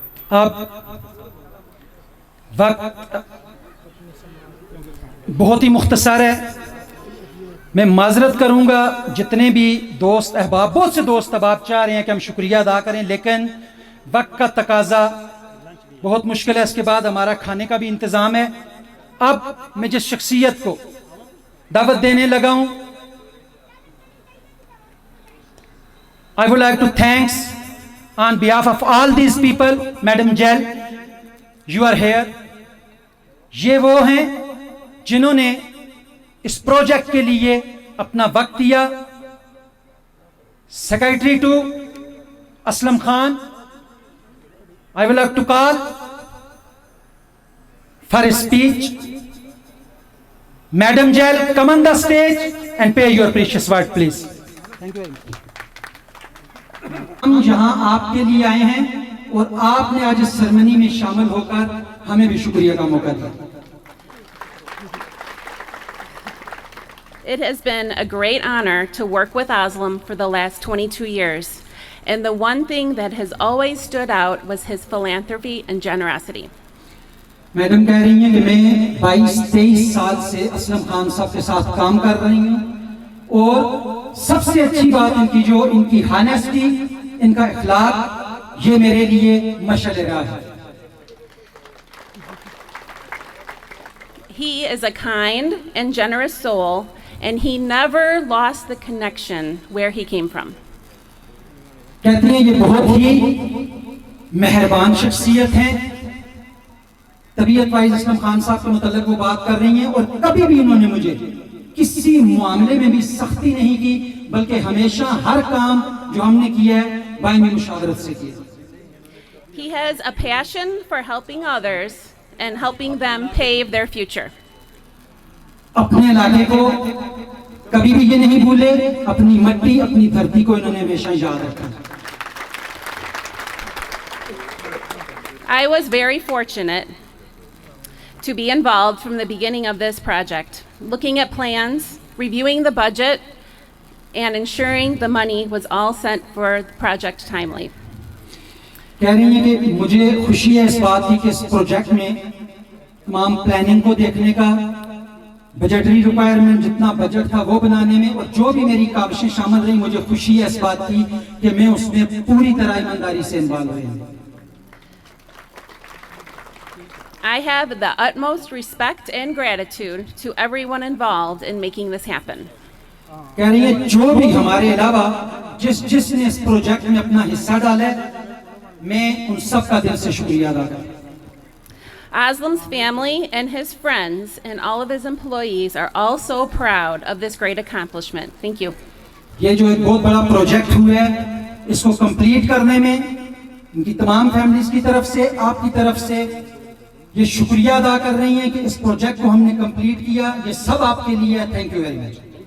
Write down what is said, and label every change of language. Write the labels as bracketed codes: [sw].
[ur] اب وقت بہت ہی مختصر ہے. میں معذرت کروں گا جتنے بھی دوست احباب، بہت سے دوست اب آپ چاہ رہے ہیں کہ ہم شکریہ ادا کریں، لیکن وقت کا تقاضا بہت مشکل ہے. اس کے بعد ہمارا کھانے کا بھی انتظام ہے. اب میں جس شخصیت کو دعوت دینے لگا ہوں، [en] I would like to thanks on behalf of all these people. Madam Jal, you are here. [ur] یہ وہ ہیں جنہوں نے اس پروجیکٹ کے لیے اپنا وقت دیا. [en] Secretary to Aslam Khan, I would like to call for a speech. Madam Jal, come on the stage and pay your precious word, please. Thank you very much. [ur] ہم یہاں آپ کے لیے آئے ہیں اور آپ نے آج اس سرمنی میں شامل ہو کر ہمیں بھی شکریہ کا موقع دیا. [en] It has been a great honor to work with Aslam for the last 22 years. And the one thing that has always stood out was his philanthropy and generosity. [ur] Madam کہہ رہی ہیں کہ میں 22-23 سال سے اسلم خان صاحب کے ساتھ کام کر رہی ہوں اور سب سے اچھی بات ان کی جو ان کی ہانیسٹی, ان کا اخلاق, یہ میرے لیے مشعل راہ ہے. [en] He is a kind and generous soul, and he never lost the connection where he came from. [ur] کہتے ہیں یہ بہت ہی مہربان شخصیت ہیں. طبیعت وائز اسلم خان صاحب کے متعلق وہ بات کر رہی ہیں اور کبھی بھی انہوں نے مجھے کسی معاملے میں بھی سختی نہیں کی, بلکہ ہمیشہ ہر کام جو ہم نے کیا ہے باہمی مشاورت سے کیا. [en] He has a passion for helping others and helping them pave their future. [ur] اپنے علاقے کو کبھی بھی یہ نہیں بھولے, اپنی مٹی, اپنی دھرتی کو انہوں نے ہمیشہ یاد رکھا. [en] I was very fortunate to be involved from the beginning of this project, looking at plans, reviewing the budget, and ensuring the money was all sent for the project timely. [ur] کہہ رہی ہیں کہ مجھے خوشی ہے اس بات کی کہ اس پروجیکٹ میں تمام پلاننگ کو دیکھنے کا, بجٹری ریکوائرمنٹ جتنا بجٹ تھا وہ بنانے میں, اور جو بھی میری کاوشیں شامل رہیں, مجھے خوشی ہے اس بات کی کہ میں اس میں پوری طرح ایمانداری سے انوالو رہی ہوں. [en] I have the utmost respect and gratitude to everyone involved in making this happen. [ur] کہہ رہی ہیں جو بھی ہمارے علاوہ جس نے اس پروجیکٹ میں اپنا حصہ ڈالا ہے, میں ان سب کا دل سے شکریہ ادا کرتا ہوں. [en] Aslam's family and his friends and all of his employees are also proud of this great accomplishment. Thank you. [ur] یہ جو ایک بہت بڑا پروجیکٹ ہوا ہے, اس کو کمپلیٹ کرنے میں ان کی تمام فیملیز کی طرف سے, آپ کی طرف سے یہ شکریہ ادا کر رہی ہیں کہ اس پروجیکٹ کو ہم نے کمپلیٹ کیا. یہ سب آپ کے لیے ہے. [en] Thank you very much.